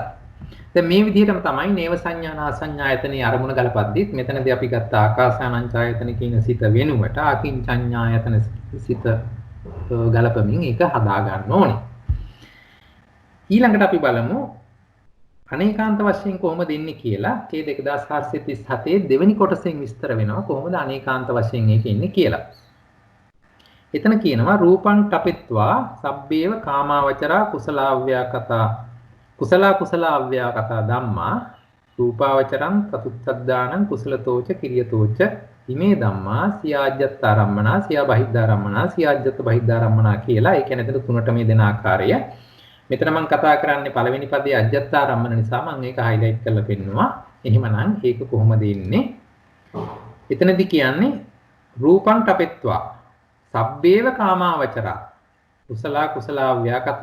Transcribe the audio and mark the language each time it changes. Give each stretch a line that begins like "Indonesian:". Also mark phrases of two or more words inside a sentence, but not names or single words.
Sinhala: දැන් මේ විදිහටම තමයි නේව සංඥා නාසඤ්ඤායතනේ අරමුණ ගලපද්දිත් මෙතනදී අපි ගත්ත ආකාසානංචායතන කියන සිත වෙනුවට අකින්චඤ්ඤායතන සිත ගලපමින් ඒක හදා ගන්න ඕනේ. ඊළඟට අපි බලමු අනේකාන්ත වශයෙන් කොහොමද එන්නේ කියලා. කේ 2437 දෙවෙනි කොටසෙන් විස්තර වෙනවා කොහොමද අනේකාන්ත වශයෙන් ඒක එන්නේ කියලා. එතන කියනවා
Pali: රූපං තපෙත්වා සබ්බේව කාමාවචරා කුසලාව්‍යාකතා ධම්මා රූපාවචරං චතුත්ථඥානං කුසලතෝච කිරියතෝච ඉමේ ධම්මා සියාජ්ජත්තාරම්මනා සියා බහිද්ධාරම්මනා සියාජ්ජත් බහිද්ධාරම්මනා කියලා.
Sinhala: ඒ කියන්නේ එතන තුනට මේ දෙන ආකාරය. මෙතන මම කතා කරන්නේ පළවෙනි පදයේ අජ්ජත්තාරම්මන නිසා මම ඒක හයිලයිට් කරලා පෙන්නනවා. එහෙමනම් ඒක කොහොමද ඉන්නේ? එතනදී කියන්නේ
Pali: රූපං තපෙත්වා සබ්බේව කාමාවචරා කුසලාව්‍යාකතා.